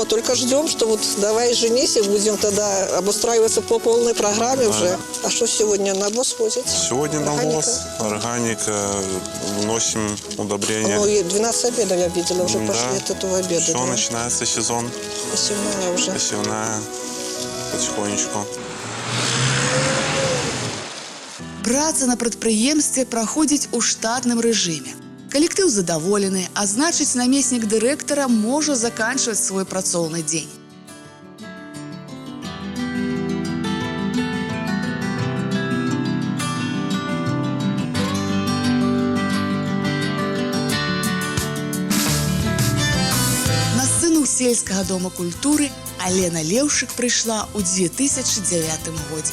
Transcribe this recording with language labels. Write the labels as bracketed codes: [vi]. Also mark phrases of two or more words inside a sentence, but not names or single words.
[ru] Только ждем, что вот давай женись и будем тогда обустраиваться по полной программе уже. А что сегодня навоз возить? Сегодня навоз, органика, вносим удобрения. Ну и 12 обедов я видела, уже Да. пошли от этого обеда. Все, да. начинается сезон, Посевная уже. посевная, потихонечку. [be] Праца на прадпрыемстве праходзіць у штатным рэжыме. Калектыў задаволены, а значыць, намеснік дырэктара можа заканчваць свой працоўны дзень. На сцэну сельскага дома культуры Алена Леўшык прыйшла ў 2009 годзе.